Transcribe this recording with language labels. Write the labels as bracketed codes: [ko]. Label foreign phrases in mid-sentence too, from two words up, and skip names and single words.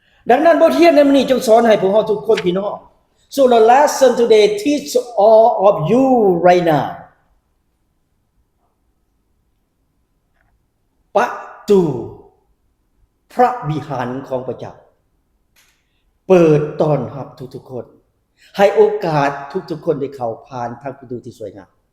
[lo] ດັ່ງນັ້ນບົດຮຽນໃນມື້ນີ້ຈົ່ງສອນໃຫ້ພວກເຮົາທຸກຄົນ พี่ນ້ອງ [en] So the lesson today teach all of you right now. [lo] ປະຕູພະວິຫານຂອງພະເຈົ້າ ເປີດຕ້ອນຮັບທຸກໆຄົນ ໃຫ້ໂອກາດທຸກໆຄົນໄດ້ເຂົ້າຜ່ານທາງປະຕູທີ່ສວຍງາມ